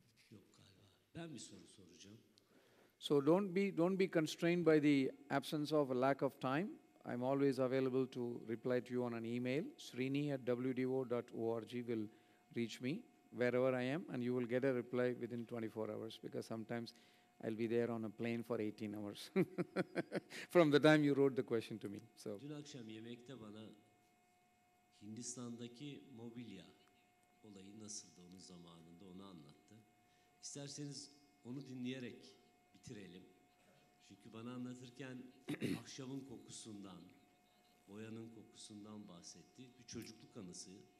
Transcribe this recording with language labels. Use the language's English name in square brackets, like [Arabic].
[Turkish] Yok galiba. gereken bir soru soracağım. [English] So don't be constrained by the absence of a lack of time. I'm always available to reply to you on an email. SRİNİ@wdo.org will reach me wherever I am, and you will get a reply within 24 hours, because sometimes I'll be there on a plane for 18 hours from the time you wrote the question to me. So. [Turkish] Dün akşam yemekte bana Hindistan'daki mobilya olayı nasıldı onun zamanında onu anlattı. İsterseniz onu dinleyerek bitirelim. Çünkü bana anlatırken ahşabın kokusundan, boyanın kokusundan bahsetti. Bir çocukluk anısı.